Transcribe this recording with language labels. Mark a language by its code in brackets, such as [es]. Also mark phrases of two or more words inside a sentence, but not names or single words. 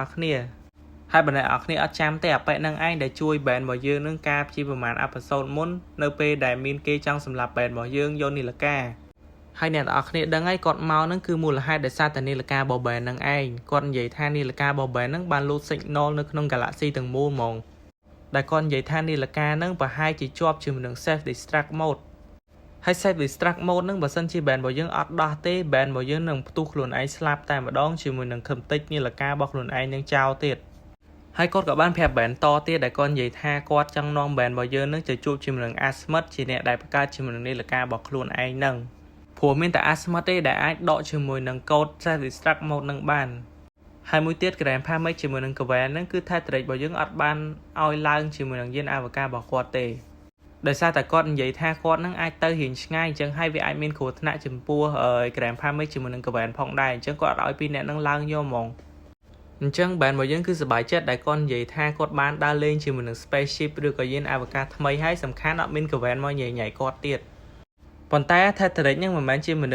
[km] ស់គ្នាហើយបើអ្នកទាំងអស់គ្នាអត់ចាំទេអាប៉ែហ្នឹងឯងដែលជួយ band របស់យើងនឹងការជាប្រហែលអេពីសូតមុននៅពេលដែលមានគេចង់សម្លាប់ band របស់យើងយកនីលកាហើយអ្នកទាំងអស់គ្នាដឹងហើយគាត់មកហ្នឹងគឺមូលហេតុដោយសារតែនីលការបស់ band ហ្នឹងឯងគាត់និយាយថានីលការបស់ band ហ្នឹងបានលូត signal នៅក្នុង galaxy ទាំងមូលហ្មងដែលគាត់និយាយថានីលកាហ្នឹងប្រហែលជាជាប់ជាមួយនឹង [en] self destruct mode [km] ហើយ [en] self destruct mode [km] ហ្នឹងបើសិនជា band របស់យើងអត់ដោះទេ band របស់យើងនឹងផ្ទុះខ្លួនឯងស្លាប់តែម្ដងជាមួយនឹងខឹមតិចនីល ការបស់ខ្លួនឯងនឹងចោលទៀតហើយគាត់ក៏បានប្រាប់ band តទៀតដែលគាត់និយាយថាគាត់ចង់នាំ band របស់យើងនឹងទៅជួបជាមួយនឹង Asmith ជាអ្នកដែលបង្កើតជាមួយនឹងនីលការបស់ខ្លួនឯងហ្នឹងព្រោះមានតែ Asmith ទេដែលអាចដកជាមួយនឹង [en] code self destruct mode [km] នឹងបានហើយមួយទៀត Grand Pamage ជាមួយនឹង Gwen ហ្នឹងគឺ Tetrek របស់យើងអត់បានឲ្យឡើងជាមួយនឹងយានអវកាសរបស់គាត់ទេដោយសារតែគាត់និយាយថាគាត់នឹងអាចទៅរៀង ឆ្ងាយអញ្ចឹងហើយវាអាចមានគ្រោះថ្នាក់ចំពោះ Grand Pamage ជាមួយនឹង Gwen ផងដែរអញ្ចឹងគាត់អត់ឲ្យពីរអ្នកនឹងឡើងយកហ្មងអញ្ចឹង band របស់យើងគឺសប្បាយចិត្តដែលគាត់និយាយថាគាត់បានដើរលេងជាមួយនឹង spaceship ឬក៏យានអវកាសថ្មីហើយសំខាន់អត់មាន Gwen មកញ៉ៃញ៉ៃគាត់ទៀតប៉ុន្តែ Tetrek ហ្នឹងមិនមែនជាមនុ